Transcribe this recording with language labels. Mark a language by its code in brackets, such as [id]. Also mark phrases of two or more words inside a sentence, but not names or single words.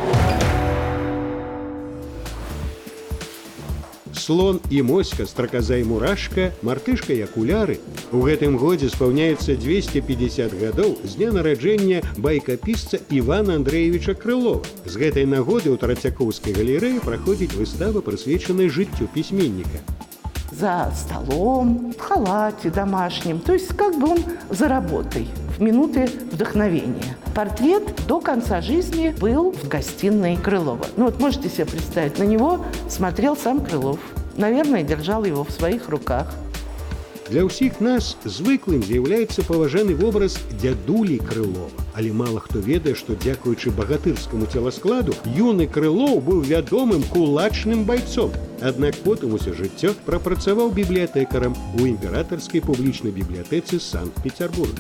[be] Слон і моська, страказа і мурашка, мартышка і акуляры. У гэтым годзе спаўняецца 250 гадоў з дня нараджэння байкапісца Івана Андрэевіча Крылова. З гэтай нагоды ў Трацякоўскай галерэі праходзіць выстава, прысвечаная жыццю пісьменніка. [ru] За столом, в халате домашнем, то есть как бы он за работой, в минуты вдохновения. Портрет до конца жизни был в гостиной Крылова. Ну вот можете себе представить, на него смотрел сам Крылов. Наверное, держал его в своих руках. [be] Для ўсіх нас звыклым з'яўляецца паважаны вобраз дзядулі Крылова. Але мала хто ведае, што дзякуючы багатырскаму целаскладу юны Крылоў быў вядомым кулачным байцом. Аднак потым усё жыццё прапрацаваў бібліятэкарам у імператарскай публічнай бібліятэцы Санкт-Петербурга.